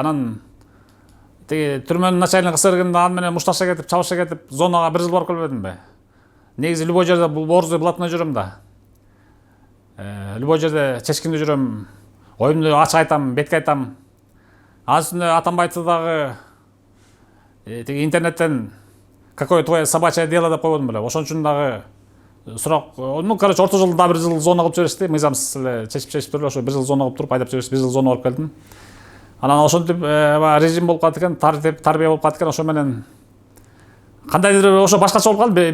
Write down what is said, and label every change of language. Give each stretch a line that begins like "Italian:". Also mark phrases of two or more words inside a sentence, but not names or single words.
Kyrgyz: Анан тиги түрмөнүн начальник кысыргында аны менен мушташа кетип, чабыша кетип, зонага 1 жыл барып келбедимби? Негизи любой жерде
Russian: борзой блатной
Kyrgyz: жүрөм да. Любой жерде чечкиндүү жүрөм. Оюмду ачык айтам, бетке айтам. Анын үстүнө Атамбаевди дагы тиги интернеттен
Russian: какое твое собачье дело
Kyrgyz: деп койбодум беле. Ошон үчүн дагы сурак, короче, орто жолдо дагы 1 жыл зона кылып жиберишти. Мыйзамсыз эле чечип туруп, ошо 1 жыл зона кылып туруп айдап жиберишти. 1 жыл зона барып келдим. Анан ошентип режим болуп калат экен, тарбия болуп калат экен, ошо менен кандайдыр ошо башкача болуп калды.